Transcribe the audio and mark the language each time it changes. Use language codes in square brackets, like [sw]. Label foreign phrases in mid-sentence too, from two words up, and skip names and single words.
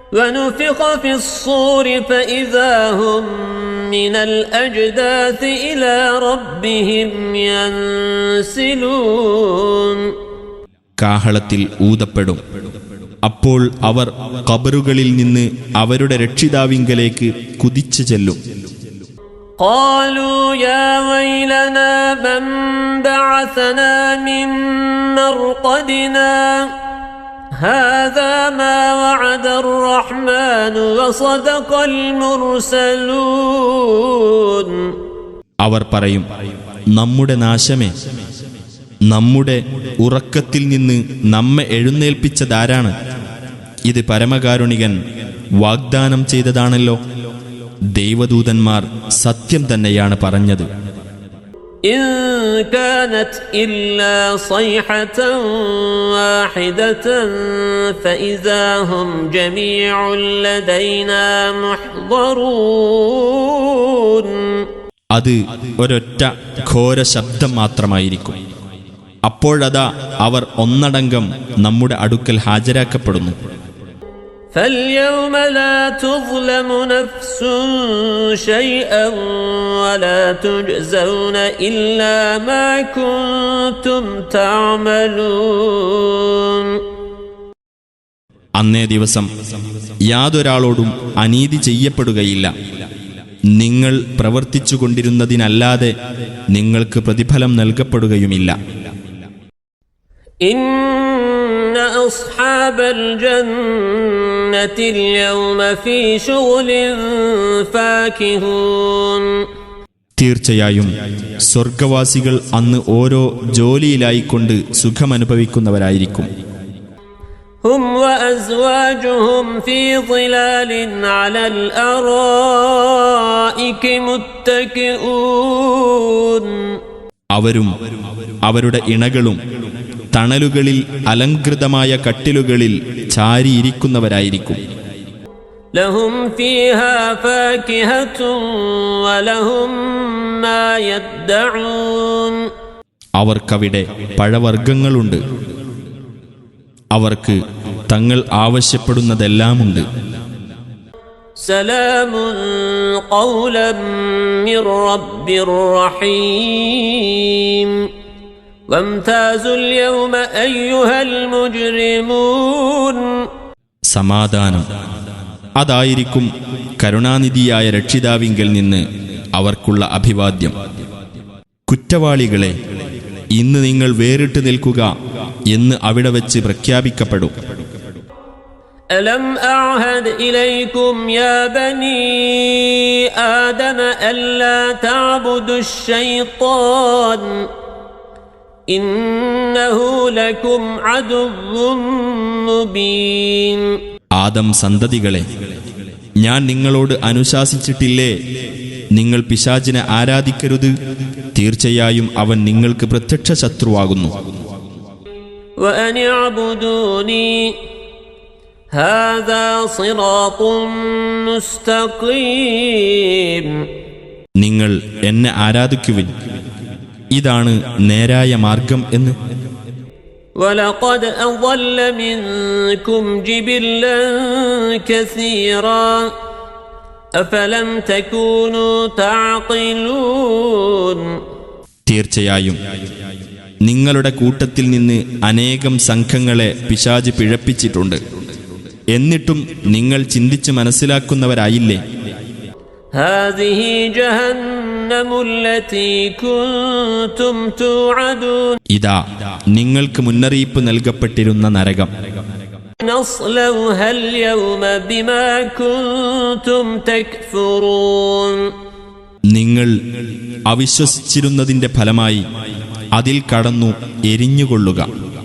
[ar] ونفخ في الصور فإذا هم من الأجداث إلى ربهم ينسلون. [ml] കാഹളത്തിൽ ഊതപ്പെടും. അപ്പോൾ അവർ ഖബറുകളിൽ നിന്ന് അവരുടെ രക്ഷിതാവിങ്കലേക്ക് കുതിച്ചു ചെല്ലും. [ar] قالوا يا ويلنا من بعثنا من مرقدنا هذا ما وعد الرحمن وصدق المرسلون. [ml] അവർ പറയും, നമ്മുടെ നാശമേ, നമ്മുടെ ഉറക്കത്തിൽ നിന്ന് നമ്മെ എഴുന്നേൽപ്പിച്ചതാരാണ്? ഇത് പരമകാരുണികൻ വാഗ്ദാനം ചെയ്തതാണല്ലോ. ദൈവദൂതന്മാർ സത്യം തന്നെയാണ് പറഞ്ഞത്. [ar] إن كانت إلا صيحة واحدة فإذا هم جميع لدينا محضرون. [ml] അത് ഒരൊറ്റ ഘോര ശബ്ദം മാത്രമായിരിക്കും. അപ്പോഴതാ അവർ ഒന്നടങ്കം നമ്മുടെ അടുക്കൽ ഹാജരാക്കപ്പെടുന്നു. [ar] فاليوم لا تظلم نفس شيئا ولا تجزون إلا ما كنتم تعملون. [ml] അന്നേ ദിവസം യാതൊരാളോടും അനീതി ചെയ്യപ്പെടുകയില്ല. നിങ്ങൾ പ്രവർത്തിച്ചുകൊണ്ടിരുന്നതിനല്ലാതെ നിങ്ങൾക്ക് പ്രതിഫലം നൽകപ്പെടുകയുമില്ല. [ar] إن أصحاب الجنة اليوم في شغل فاكهون. [ml] തീർച്ചയായും സ്വർഗവാസികൾ അന്ന് ഓരോ ജോലിയിലായിക്കൊണ്ട് സുഖമനുഭവിക്കുന്നവരായിരിക്കും. [ar] هم وأزواجهم في ظلال على الأرائك متكئون. [ml] അവരും അവരുടെ ഇണകളും തണലുകളിൽ അലങ്കൃതമായ കട്ടിലുകളിൽ ചാരിയിരിക്കുന്നവരായിരിക്കും. [ar] لهم فيها فاكهة ولهم ما يدعون. [ml] അവർക്കവിടെ പഴവർഗ്ഗങ്ങളുണ്ട്. അവർക്ക് തങ്ങൾ ആവശ്യപ്പെടുന്നതെല്ലാമുണ്ട്. [ar] سلام قولا من رب رحيم وامتازوا اليوم أيها المجرمون. [ml] സമാധാനം, അതായിരിക്കും കരുണാനിധിയായ രക്ഷിതാവിങ്കൽ നിന്ന് അവർക്കുള്ള അഭിവാദ്യം. കുറ്റവാളികളെ, ഇന്ന് നിങ്ങൾ വേറിട്ട് നിൽക്കുക എന്ന് അവിടെ വെച്ച് പ്രഖ്യാപിക്കപ്പെടും. [ar] ألم أعهد إليكم يا بني آدم ألا تعبدوا الشيطان إنه لكم عدو مبين. [ml] ആദം സന്തതികളെ, ഞാൻ നിങ്ങളോട് അനുശാസിച്ചിട്ടില്ലേ, നിങ്ങൾ പിശാചിനെ ആരാധിക്കരുത്. തീർച്ചയായും അവൻ നിങ്ങൾക്ക് പ്രത്യക്ഷ ശത്രുവാകുന്നു. [ar] وأن اعبدوني هذا صراط مستقيم. [ml] നിങ്ങൾ എന്നെ ആരാധിക്കുവിൻ, ഇതാണ് നേരായ മാർഗം എന്ന്. [ar] ولقد أضل منكم جبلا كثيرا أفلم تكونوا تعقلون. [ml] തീർച്ചയായും നിങ്ങളുടെ കൂട്ടത്തിൽ നിന്ന് അനേകം സംഘങ്ങളെ പിശാച് പിഴപ്പിച്ചിട്ടുണ്ട്. എന്നിട്ടും നിങ്ങൾ ചിന്തിച്ച് മനസ്സിലാക്കുന്നവരായില്ലേ? [ar] هذه جهنم التي كنتم توعدون. [ml] ഇതാ നിങ്ങൾക്ക് മുന്നറിയിപ്പ് നൽകപ്പെട്ടിരുന്ന നരകം. [ar] نصلوها اليوم بما كنتم تكفرون. [ml] നിങ്ങൾ അവിശ്വസിച്ചിരുന്നതിന്റെ ഫലമായി അതിൽ കടന്നു എരിഞ്ഞുകൊള്ളുക.